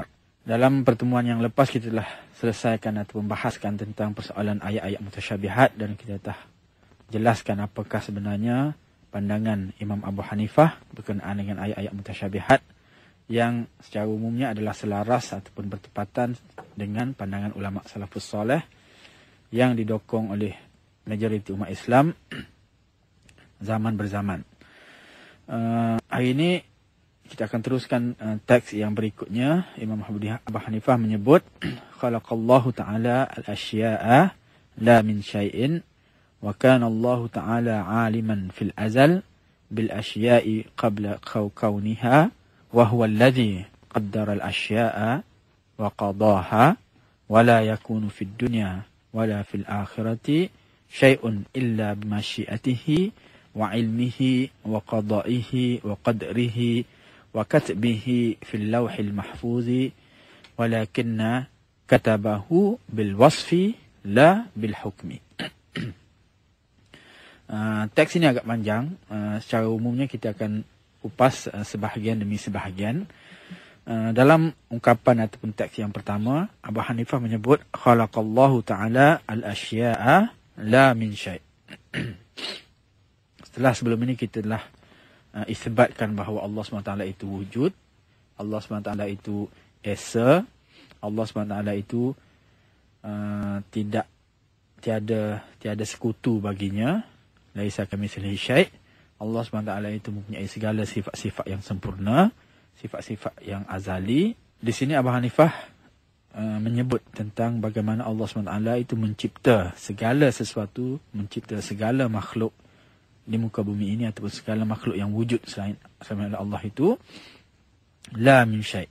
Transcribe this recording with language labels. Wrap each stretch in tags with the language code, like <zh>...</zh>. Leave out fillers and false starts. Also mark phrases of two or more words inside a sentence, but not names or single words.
<ms>Dalam pertemuan yang lepas kita telah selesaikan atau membahaskan tentang persoalan ayat-ayat mutasyabihat dan kita telah jelaskan apakah sebenarnya pandangan Imam Abu Hanifah berkenaan dengan ayat-ayat mutasyabihat yang secara umumnya adalah selaras ataupun bertepatan dengan pandangan ulama salafus soleh yang didokong oleh majoriti umat Islam zaman berzaman. Hari ini kita akan teruskan teks yang berikutnya.</ms> <ar>Imam Abu Hanifah menyebut خلق الله تعالى الأشياء لا من شيء وكان الله تعالى عالما في الأزل بالأشياء قبل كونها وهو الذي قدر الأشياء وقضاها ولا يكون في الدنيا ولا في الآخرة شيء إلا بمشيئته وعلمه وقضائه وقدره وكتبه في اللوح المحفوظ ولكن كتبه بالوصف لا بالحكم.</ar> <ms>Teks ini agak panjang. Secara umumnya kita akan kupas sebahagian demi sebahagian. Dalam ungkapan ataupun teks yang pertama, Abu Hanifah menyebut</ms> <ar>خلق الله تعالى الأشياء لا من شيء'.</ar> <ms>Setelah sebelum ini kita telah isbatkan bahawa Allah SWT itu wujud, Allah SWT itu esa, Allah SWT itu tiada sekutu baginya,</ms> <ar>ليس كمثله شيء'.</ar> <ms>Allah SWT itu mempunyai segala sifat-sifat yang sempurna, sifat-sifat yang azali. Di sini Abu Hanifah menyebut tentang bagaimana Allah SWT itu mencipta segala sesuatu, mencipta segala makhluk di muka bumi ini ataupun segala makhluk yang wujud selain Allah itu</ms> <ar>لا من شيء'.</ar>